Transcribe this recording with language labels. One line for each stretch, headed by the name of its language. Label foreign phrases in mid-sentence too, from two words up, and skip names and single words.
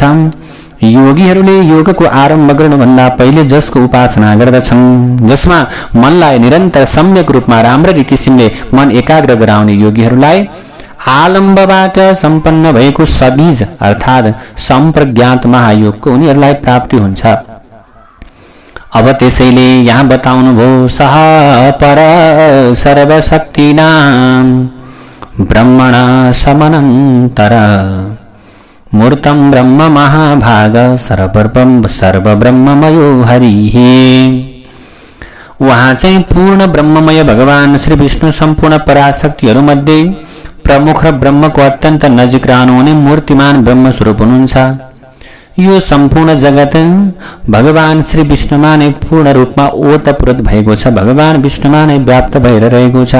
Nepali: योगीहरूले योगको आरम्भ गर्नुभन्दा पहिले जसको उपासना गर्दछन्, जसमा मनलाई निरन्तर सम्यक रूपमा राम्ररी किसिमले मन एकाग्र गराउने योगीहरूलाई आलम्बबाट सम्पन्न भएको सबीज अर्थात् सम्प्रज्ञात महायोगको उनीहरूलाई प्राप्ति हुन्छ। अब त्यसैले यहाँ बताउनु भो
Sanskrit: सह पर सर्वशक्तिनाम ब्रह्मण समनन्तर मूर्तं ब्रह्म महाभाग सर्वब्रह्ममयो हरिः।
Nepali: उहाँ चाहिँ पूर्ण ब्रह्ममय भगवान श्री विष्णु सम्पूर्ण पराशक्तिहरूमध्ये प्रमुख र ब्रह्मको अत्यन्त नजिक रहनुहुने मूर्तिमान ब्रह्म स्वरूप हुनुहुन्छ। यो सम्पूर्ण जगत भगवान श्री विष्णुमा नै पूर्ण रूपमा ओतप्रोत भएको छ, भगवान विष्णुमा नै व्याप्त भएर रहेको छ।